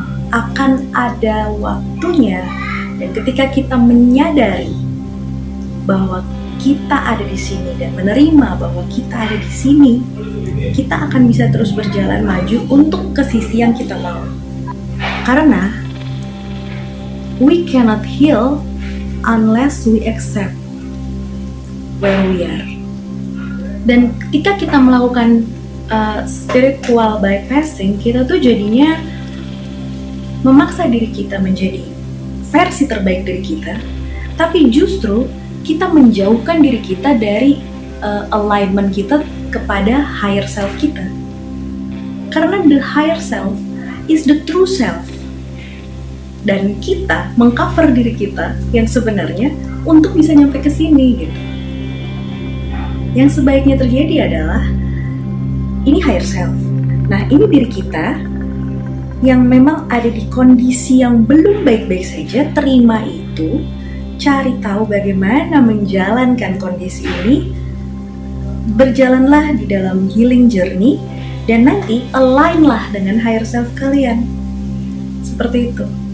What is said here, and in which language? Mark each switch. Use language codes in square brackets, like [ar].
[id] Akan ada waktunya. Dan ketika kita menyadari bahwa kita ada di sini dan menerima bahwa kita ada di sini, kita akan bisa terus berjalan maju untuk ke sisi yang kita mau. Karena [en] we cannot heal unless we accept where we are. [id] Dan ketika kita melakukan spiritual bypassing, kita tuh jadinya memaksa diri kita menjadi versi terbaik dari kita, tapi justru kita menjauhkan diri kita dari alignment kita kepada higher self kita. Karena [en] the higher self is the true self. [id] Dan kita mengcover diri kita yang sebenarnya untuk bisa nyampe ke sini gitu. Yang sebaiknya terjadi adalah ini higher self. Nah, ini diri kita yang memang ada di kondisi yang belum baik-baik saja, terima itu, cari tahu bagaimana menjalankan kondisi ini, berjalanlah di dalam healing journey, dan nanti align-lah dengan higher self kalian. Seperti itu.